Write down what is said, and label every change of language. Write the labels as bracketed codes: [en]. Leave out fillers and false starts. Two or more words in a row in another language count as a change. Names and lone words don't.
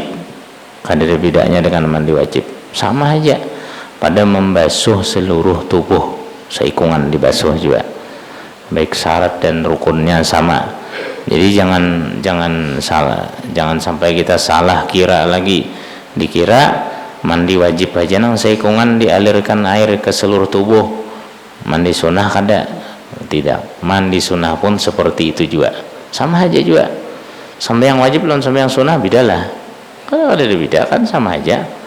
[id] Tidak ada bedanya dengan mandi wajib, sama aja pada membasuh seluruh tubuh, seikungan dibasuh juga, baik syarat dan rukunnya sama. Jadi jangan sampai kita salah kira lagi, dikira mandi wajib aja nang seikungan dialirkan air ke seluruh tubuh, mandi sunnah kada. Tidak, mandi sunnah pun seperti itu juga, sama aja juga. Sembahyang wajib lawan sembahyang sunnah bedalah. Kalau ada beda kan sama aja.